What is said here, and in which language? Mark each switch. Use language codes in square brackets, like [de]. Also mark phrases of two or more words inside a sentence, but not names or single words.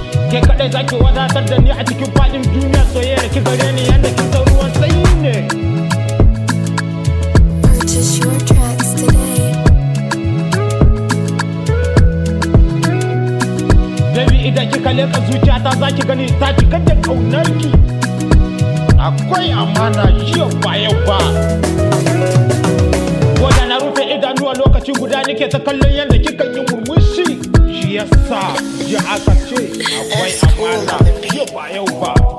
[ha] Ke kaɗai za ki wadatar da ni a cikin faɗin duniya. Soyayyar ki gare ni yanda kin san ruwan sanyi ne. [en] Purchase your tracks today. [ha] Baby, idan kika leƙa zuciyata za ki gani ta cika da ƙaunarki. Akwai amana jiya ba yau ba. Ko da na rufe idanuwa lokaci guda nake ta kallon yadda kika yi murmushi. Shi yasa ji aka ce akwai amana jiya ba yau ba.